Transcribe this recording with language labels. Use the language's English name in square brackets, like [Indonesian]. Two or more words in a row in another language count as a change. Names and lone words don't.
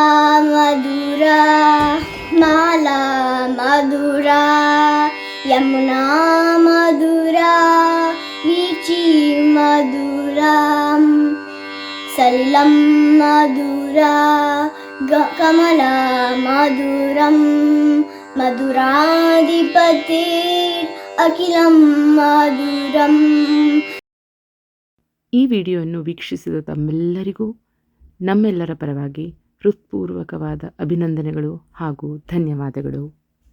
[Sanskrit] मधुरा माला मधुरा यमुना मधुरा वीची मधुरं सलिलं मधुरा कमलं मधुरं मधुराधिपतेर् अखिलं मधुरम्. [Kannada] ಈ ವಿಡಿಯೋವನ್ನು ವೀಕ್ಷಿಸಿದ ತಮ್ಮೆಲ್ಲರಿಗೂ ನಮ್ಮೆಲ್ಲರ ಪರವಾಗಿ ಹೃತ್ಪೂರ್ವಕವಾದ ಅಭಿನಂದನೆಗಳು ಹಾಗೂ ಧನ್ಯವಾದಗಳು.